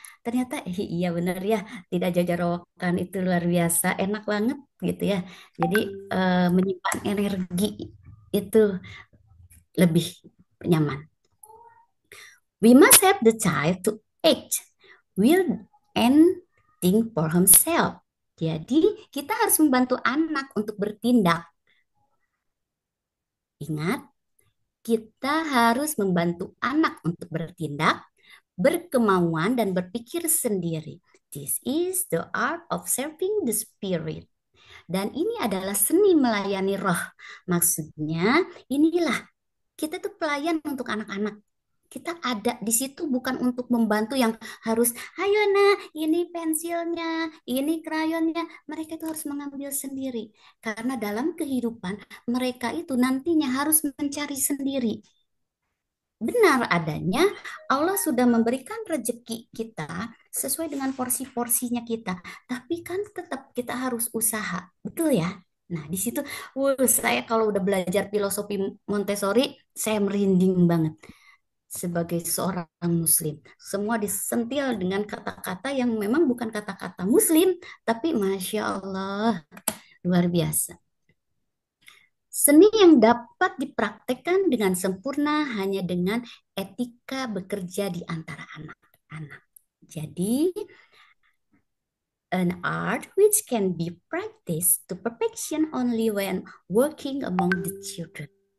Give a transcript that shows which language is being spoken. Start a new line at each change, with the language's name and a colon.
Indonesian: Ternyata iya benar ya, tidak jajarokan itu luar biasa, enak banget gitu ya. Jadi menyimpan energi itu lebih nyaman.
English: We must help the child to act, will, and think for himself.
Indonesian: Jadi kita harus membantu anak untuk bertindak. Ingat, kita harus membantu anak untuk bertindak, berkemauan, dan berpikir sendiri.
English: This is the art of serving the spirit.
Indonesian: Dan ini adalah seni melayani roh. Maksudnya, inilah kita tuh pelayan untuk anak-anak. Kita ada di situ bukan untuk membantu yang harus, ayo nah, ini pensilnya, ini krayonnya. Mereka itu harus mengambil sendiri. Karena dalam kehidupan, mereka itu nantinya harus mencari sendiri. Benar adanya, Allah sudah memberikan rezeki kita sesuai dengan porsi-porsinya kita. Tapi kan tetap kita harus usaha. Betul ya? Nah, di situ, saya kalau udah belajar filosofi Montessori, saya merinding banget sebagai seorang muslim. Semua disentil dengan kata-kata yang memang bukan kata-kata muslim, tapi Masya Allah, luar biasa. Seni yang dapat dipraktekkan dengan sempurna hanya dengan etika bekerja di antara anak-anak.
English: Jadi, an art which can be practiced to perfection only when working among the children.